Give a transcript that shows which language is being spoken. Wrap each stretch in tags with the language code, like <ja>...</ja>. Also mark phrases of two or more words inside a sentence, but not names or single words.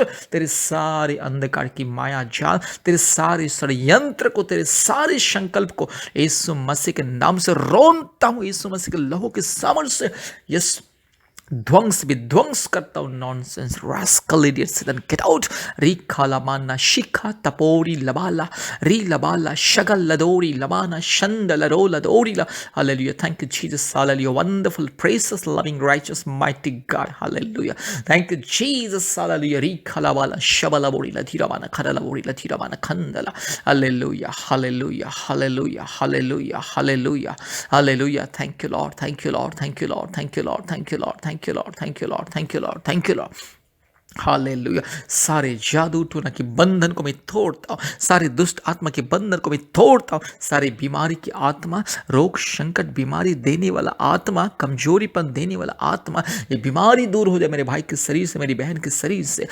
<hi>तेरे सारे अंधकार की माया जाल, तेरे सारे षड्यंत्र को, तेरे सारे संकल्प को यीशु मसीह के नाम से रोनता हूं। यीशु मसीह के लहू के सामर्थ्य से यस ध्वंस विध्वंस करता हूं।</hi> <en>nonsense, rascal idiot शैतान, get out. रीखा लमाना शिखा तपोरी लबाला री लबाला शगल लदोरी लमाना शंद लरो लदोरी ला। Hallelujah. Thank you Jesus. Hallelujah. wonderful, precious, loving, righteous, mighty God. Hallelujah. Thank you Jesus. Hallelujah. रीखा लबाला शबला बोरी ला धीरावाना खरला बोरी ला धीरावाना खंदला। hallelujah, hallelujah, hallelujah, hallelujah, hallelujah, hallelujah. thank you Lord, thank you Lord, thank you Lord, thank you Lord, thank you Lord, thank you Lord, thank you Lord, thank you Lord, thank you Lord. hallelujah.</en> <hi>सारे जादू टोना के बंधन को मैं तोड़ता हूँ, सारे दुष्ट आत्मा के बंधन को मैं तोड़ता हूँ, सारी बीमारी की आत्मा, रोग संकट, बीमारी देने वाला आत्मा, कमजोरीपन देने वाला आत्मा, ये बीमारी दूर हो जाए मेरे भाई के शरीर से, मेरी बहन के शरीर से।</hi>